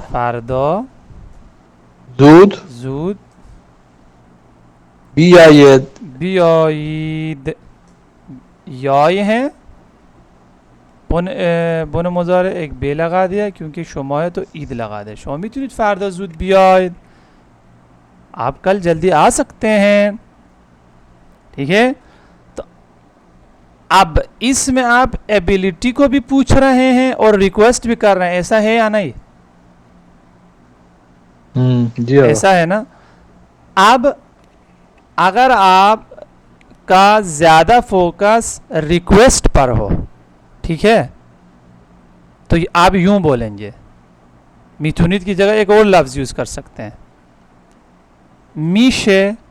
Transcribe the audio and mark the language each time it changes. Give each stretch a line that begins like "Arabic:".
Persian: فردا زود بیاید بیایید.
Urdu: یای ہیں بن مضارع ایک بے لگا دیا کیونکہ شما ہے تو عید لگا دیا.
Persian: شما میتونید فردا زود بیاید,
Urdu: آپ کل جلدی آ سکتے ہیں. ٹھیک ہے, تو اب اس میں آپ ایبیلٹی کو بھی پوچھ رہے ہیں اور ریکویسٹ بھی کر رہے ہیں, ایسا ہے یا نہیں؟ جی ایسا ہے نا. اب اگر آپ کا زیادہ فوکس ریکویسٹ پر ہو, ٹھیک ہے, تو آپ یوں بولیں گے, میتونید کی جگہ ایک اور لفظ یوز کر سکتے ہیں, میشے.